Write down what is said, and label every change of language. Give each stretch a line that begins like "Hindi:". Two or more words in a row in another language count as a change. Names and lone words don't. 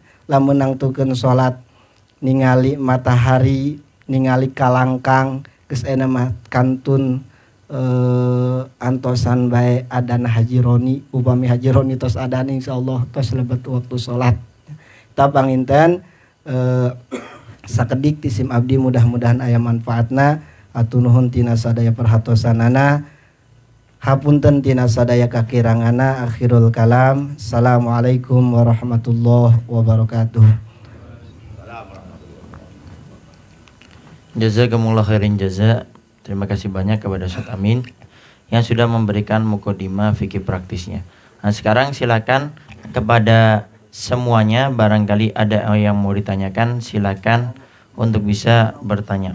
Sundanese: Lamun nangtukeun sholat ningali matahari ningali kalangkang geus ayeuna mah kantun antosan bae adana haji roni upami haji roni tos adana insyaallah tos lebet waktu sholat. Ta panginten sakedik ti sim abdi mudah-mudahan aya manfaatna. Atuh nuhun tina sadaya perhatosanana. Hapunten tina sadaya kakirangana.
Arabic: آخر الكلام. السلام عليكم ورحمة الله وبركاته. جزاكم الله خير الجزاء.
Indonesian: Terima kasih banyak kepada Ustaz Amin yang sudah memberikan mukadimah fikih praktisnya. Nah sekarang silakan kepada semuanya, barangkali ada yang mau ditanyakan, silakan untuk bisa bertanya.